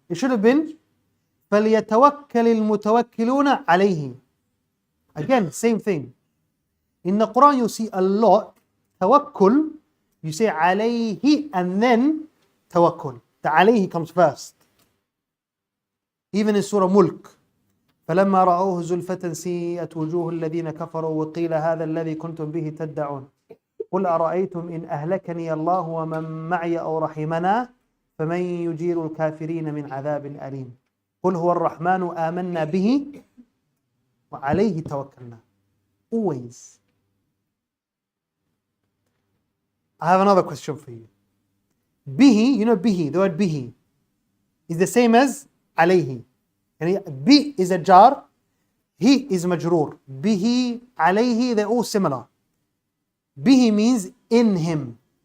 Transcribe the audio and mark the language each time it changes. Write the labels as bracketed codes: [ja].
[en] It should have been [ar] فَلْيَتَوَكَّلِ الْمُتَوَكِّلُونَ عَلَيْهِ. [en] Again, same thing. In the Quran you see a lot, tawakkul, you say alayhi and then tawakkul. The alayhi comes first. Even in Surah Mulk. [ar] فلما رأوه زلفة سيئت وجوه الذين كفروا وقيل هذا الذي كنتم به تدعون قل أرأيتم إن أهلكني الله ومن معي أو رحمنا فمن يجير الكافرين من عذاب أليم قل هو الرحمن آمنا به وعليه توكلنا. [en] Always. I have another question for you. Bihi, you know bihi, the word bihi is the same as alayhi. And bi is a jar, he is majroor. Bihi, alayhi, they're all similar. Bihi means in him.